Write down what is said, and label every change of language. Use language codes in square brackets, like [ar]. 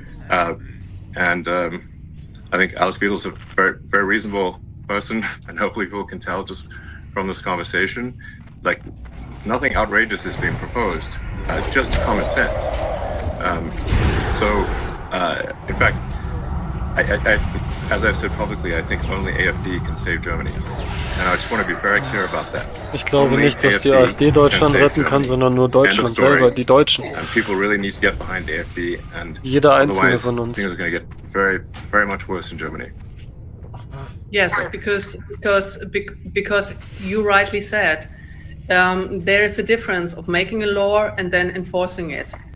[en] And I think Alice Beadle's a very, very reasonable person, and hopefully people can tell just from this conversation, like nothing outrageous is being proposed, just common sense. In fact, I, as I've said publicly, I think only AfD can save Germany. And I just want to be very clear about that. [de] Ich glaube nicht, dass die AfD Deutschland retten kann, sondern nur Deutschland selber, die Deutschen. [en] And people really need to get behind AfD, and [de] jeder einzelne von uns. [en] Things are going to get very, very much worse in Germany. Yes, because you rightly said, there is a difference of making a law and then enforcing it.